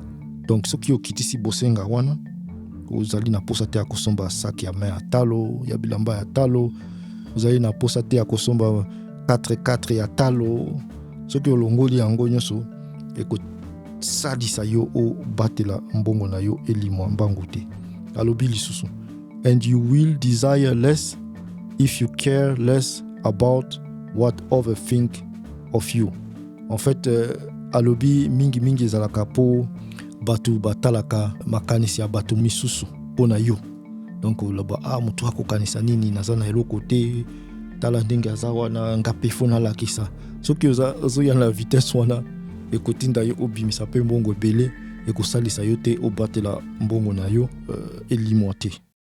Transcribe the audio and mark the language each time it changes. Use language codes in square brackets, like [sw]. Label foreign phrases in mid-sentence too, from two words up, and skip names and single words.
[ln] Donc soki okitisi bosenga wana ozali na posa te ya kosomba sac ya main ya talo, ya bilamba ya talo, ozali na posa te ya kosomba 4x4 ya talo. Soki olongoli yango nyonso ekosalisa yo o batela mbongo na yo elimwa mbangu te. Alobi lisusu, [en] and you will desire less if you care less about what others think of you. [fr] En fait, [ln] alobi mingi ezalaka po batu batalaka makanisi ya batu misusu pona yo. Donc loba mutu akokanisa nini naza na eloko te, tala ndenge aza wana ngape fona lakisa. Soki ozoya na vitesse wana ekotinda yo obimisa pe mbongo ebele ekosalisa yo te obatela mbongo na yo elimwa te.